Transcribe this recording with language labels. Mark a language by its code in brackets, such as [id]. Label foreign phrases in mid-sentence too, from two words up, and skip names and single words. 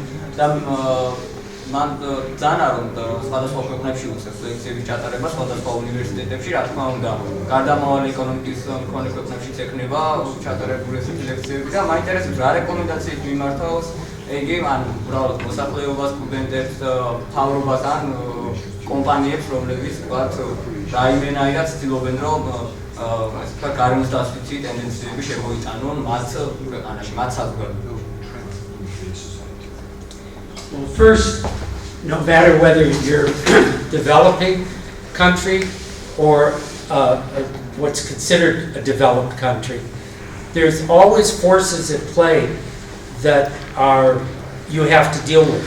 [ka] და მან ძანა რომ სხვადასხვა ქვეყნებში უწევს ლექციების ჩატარებას სხვადასხვა უნივერსიტეტებში, რა თქმა უნდა, გარდამავალი ეკონომიკის მქონე ქვეყნებშიც ექნება ჩატარებული ესეთი ლექციები და მაინტერესებს რა რეკომენდაციით მიმართავს იგი ან უბრალოდ მოსახლეობას, სტუდენტებს, მთავრობას ან კომპანიებს, რომლებიც ვთქვათ, რაიმენაირად ცდილობენ რომ ასე ვთქვათ, გარემოს დასვით ტენდენციები შემოიტანონ მათ ქვეყანაში, მათ საზოგადოებაში. [en] Well, first, no matter whether you're developing country or what's considered a developed country, there's always forces at play that you have to deal with.